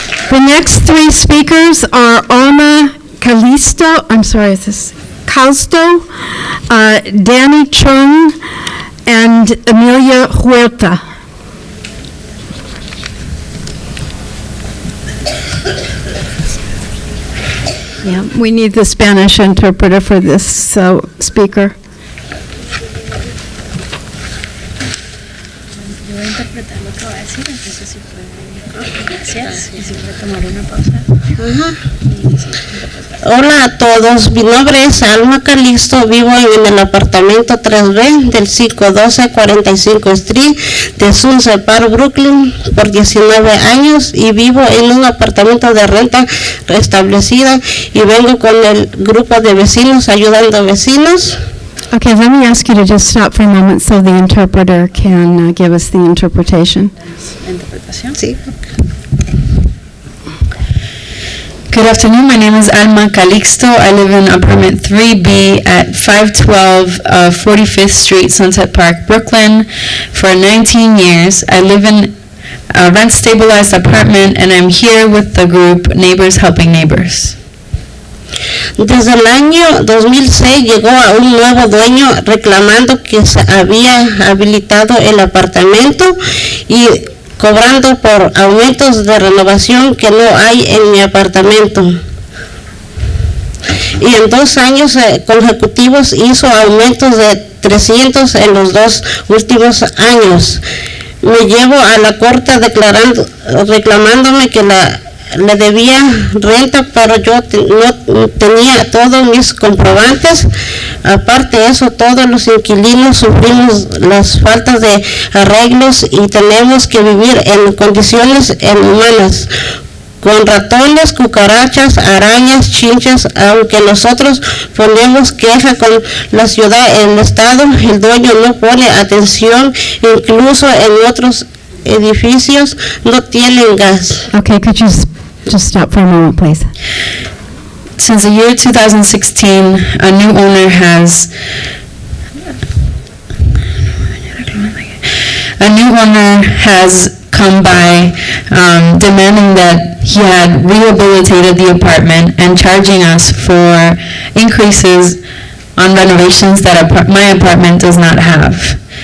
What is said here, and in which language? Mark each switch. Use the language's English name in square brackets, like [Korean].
[English] The next three speakers are Alma Callisto, Calsto, Danny Chung, and Amelia Huerta. Yeah, we need the Spanish interpreter for this speaker. [Spanish] Voy a interpretar lo que va a decir, entonces si puede, gracias, y si puede tomar una pausa. Hola a todos, mi nombre es Alma Calixto, vivo en el apartamento 3B del 512 45 Street de Sunset Park, Brooklyn, por 19 años, y vivo en un apartamento de renta restablecida y vengo con el grupo de vecinos ayudando a vecinos. [English] Okay, let me ask you to just stop for a moment so the interpreter can give us the interpretation. [Spanish] Interpretación. Sí. [English] Good afternoon. My name is Alma Calixto. I live in apartment 3B at 512 45th Street, Sunset Park, Brooklyn, for 19 years. I live in a rent-stabilized apartment, and I'm here with the group Neighbors Helping Neighbors. [Spanish] Desde el año 2006 llegó a un nuevo dueño reclamando que se había habilitado el apartamento y cobrando por aumentos de renovación que no hay en mi apartamento. Y en 2 años consecutivos hizo aumentos de 300 en los 2 últimos años. Me llevo a la corte reclamándome que le debía renta, pero yo no tenía todos mis comprobantes. Aparte de eso, todos los inquilinos sufrimos las faltas de arreglos y tenemos que vivir en condiciones inhumanas, con ratones, cucarachas, arañas, chinches. Aunque nosotros ponemos queja con la ciudad, el estado, el dueño no pone atención. Incluso en otros edificios no tienen gas. [English] Okay, could you just stop for a moment, please? Since the year 2016, a new owner has come by demanding that he had rehabilitated the apartment and charging us for increases on renovations that my apartment does not have.